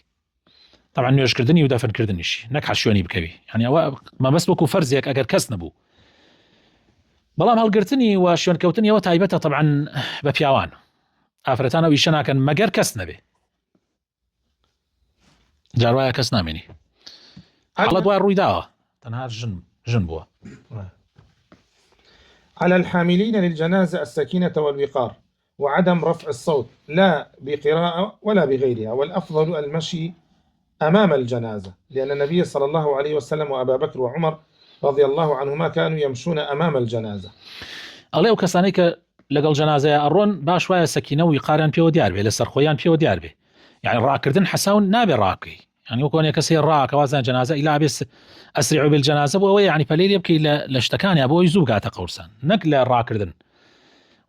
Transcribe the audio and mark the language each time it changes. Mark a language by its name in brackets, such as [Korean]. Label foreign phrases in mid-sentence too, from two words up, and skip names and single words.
[Central Kurdish] طبعا نوێژکردنی و دەفنکردنیشی، نەک حەز شوێنی بکەوی، یعنی ئەوە مەبەست وەکو فەرزێک ئەگەر کەس نەبوو. بەڵام هەڵگرتنی و شوێنکەوتنی ئەوە تایبەتە طبعا بە پیاوان. ئافرەتان ئەو ئیشە ناکەن مەگەر کەس نەبێ. جار وایە کەس نامێنی، حاڵەت وای ڕووی داوە، تەنها ژن بووە. [Arabic] على الحاملين للجنازة السكينة والوقار، وعدم رفع الصوت، لا بقراءة ولا بغيرها. والأفضل المشي أمام الجنازة، لأن النبي صلى الله عليه وسلم وأبا بكر وعمر رضي الله عنهما كانوا يمشون أمام الجنازة. [Central Kurdish] ئەڵێ ئەو کەسانەی کە لەگەڵ جەنازەیە ئەڕۆن، باش وایە سەکینە و وقاریان پێوە دیار بێ، لەسەر خۆیان پێوە دیار بێ. یعنی ڕاکردن حەساون نابێ ڕاکەی، یعنی وەکو کەسێ ڕاکەوازان جەنازە ئیلا بێ [Arabic] ئەسریعوا بالجەنازە، [Central Kurdish] بۆ ئەوەیە یعنی پەلەی لێ بکەی لە شتەکانیە بۆ ئەوی زوو بگاتە قەبرستان، نەک لە ڕاکردن.